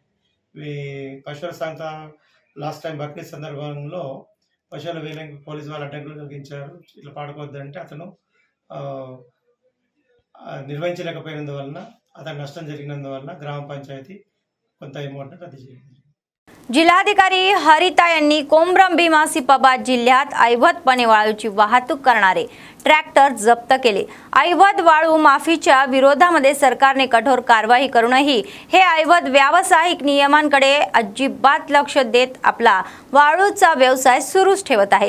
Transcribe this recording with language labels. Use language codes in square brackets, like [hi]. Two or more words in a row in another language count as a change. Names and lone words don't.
[te] ఈ పశువుల సంత [en] last time [te] బక్రీద్ సందర్భంలో పశువుల వేలంకి పోలీసు వాళ్ళు అడ్డంకులు కలిగించారు. ఇట్లా పాడుకోవద్దంటే అతను నిర్వహించలేకపోయినందువలన అతను నష్టం జరిగినందువల్ల గ్రామ పంచాయతీ కొంత అమౌంట్ రద్దు చేసింది. [mr] जिल्हाधिकारी हरिता यांनी कोमरम भीम आसिफाबाद जिल्ह्यात ऐवतपणे वाळूची वाहतूक करणारे ट्रॅक्टर जप्त केले. ऐवत वाळू माफीच्या विरोधामध्ये सरकारने कठोर कारवाई करूनही हे ऐवत व्यावसायिक नियमांकडे अजिबात लक्ष देत आपला वाळूचा व्यवसाय सुरूच ठेवत आहे.